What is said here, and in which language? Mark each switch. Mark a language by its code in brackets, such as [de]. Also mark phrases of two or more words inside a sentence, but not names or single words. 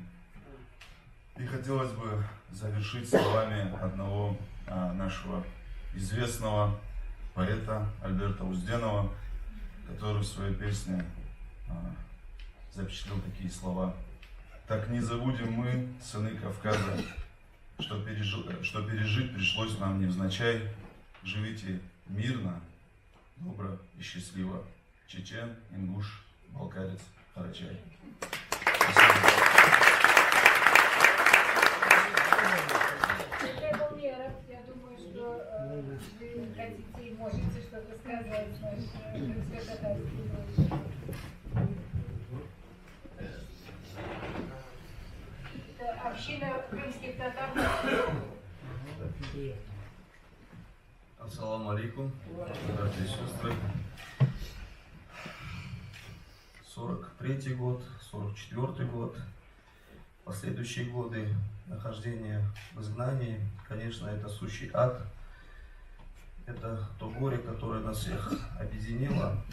[ru] И хотелось бы завершить словами одного нашего известного поэта Альберта Узденова, который в своей песне запечатлел такие слова. «Так не забудем мы, сыны Кавказа, что пережить пришлось нам невзначай. Живите мирно, добро и счастливо. Чечен, ингуш, балкарец, карачай». Я думаю, что вы хотите и можете что-то сказать нашей крымско-татарской группе. Это община крымских татар. [ar] السلام عليكم, [ru] братья и сестры. 43-й год, 44-й год, последующие годы нахождения в изгнании, конечно, это сущий ад. Это то горе, которое нас всех объединило.